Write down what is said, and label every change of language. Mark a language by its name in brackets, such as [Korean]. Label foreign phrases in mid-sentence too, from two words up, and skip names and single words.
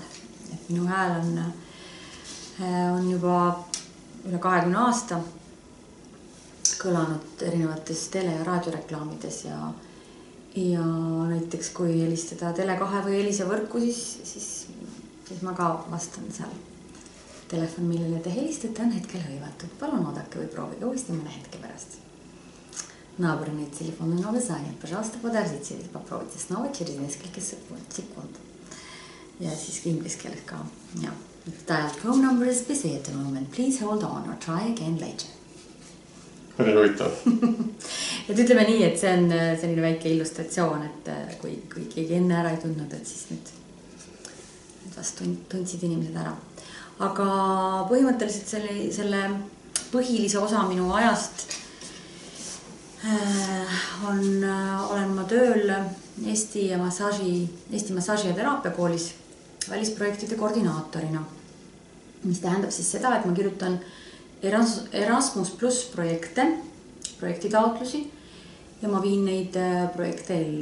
[Estonian] Et minu hääl on juba üle 20 aasta kõlanud erinevates tele- ja raadioreklaamides ja näiteks kui helistada Tele2 või Elisa võrku, siis ma ka vastan seal. Telefon, millele te helistate, on hetkel hõivatud. Palun oodake või proovige uuesti mõne hetke pärast. [Russian] Набранный телефонный номер занят. Пожалуйста, подождите или попробуйте снова через несколько секунд. [Estonian] Ja siis inglise keeles ka. Ja. [English] Dialed phone number is busy at the moment. Please hold on or try again later. [Estonian] Oli huvitav. Et ütleme nii, et see on selline väike illustratsioon, et kui keegi enne ära ei tundnud, et siis nüüd vast tundsid inimesed ära. Aga põhimõtteliselt selle põhilise osa minu ajast olen ma tööl Eesti massaaži ja teraapia koolis välisprojektide koordinaatorina, mis tähendab siis seda, et ma kirjutan Erasmus Plus projektitaotlusi ja ma viin neid projekte ellu.